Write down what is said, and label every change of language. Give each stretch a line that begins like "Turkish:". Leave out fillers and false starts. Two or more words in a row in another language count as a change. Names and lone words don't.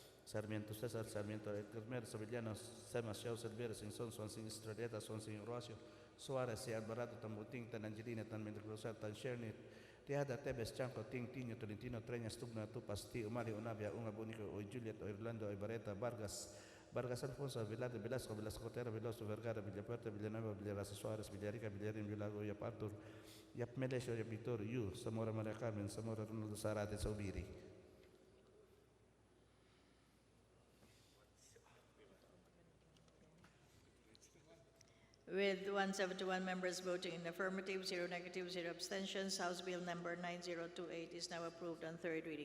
English: Sarmiento Cesar, Sarmiento Edgar, Sevillanos, Semas, Xiao, Silveira, Singson, Swansing, Estrelleta, Swansing, Rocio, Suarez, si Alvarado, Tambuting, Tan Angelina, Tan Mendoza, Tan Sherni, Tihada, Tebes, Chanco, Ting, Tino, Tolentino, Treñas, Tugna, Tupas, Ti, Umali, Unavia, Unga Bunico, o Juliet, o Irlando, Ibareta, Vargas, Vargas Alfonso, Vilade, Velasco, Velasco Terra, Veloso, Vergara, Villapuerta, Villanueva, Villarasa Suarez, Villarica, Villarin, Villago, Yap Artur, Yap Melesio, Yap Victor, Yu, Zamora Maria Carmen, Zamora Ronaldo Sarate, Saubiri. With 171 members voting in the affirmative, 0 negative, 0 abstentions, House Bill number 9028 is now approved on third reading.